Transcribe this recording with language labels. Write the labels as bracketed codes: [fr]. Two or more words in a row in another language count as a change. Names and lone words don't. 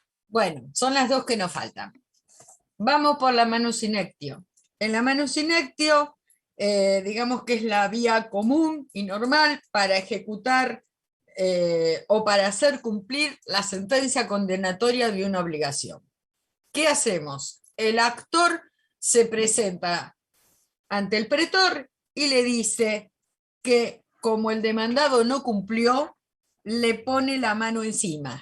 [es] Bueno, son las dos que nos faltan. Vamos por la [la] manus in actio. [es] En la [la] manus in actio, [es] digamos que es la vía común y normal para ejecutar o para hacer cumplir la sentencia condenatoria de una obligación. ¿Qué hacemos? El actor se presenta ante el pretor y le dice que como el demandado no cumplió, le pone la mano encima.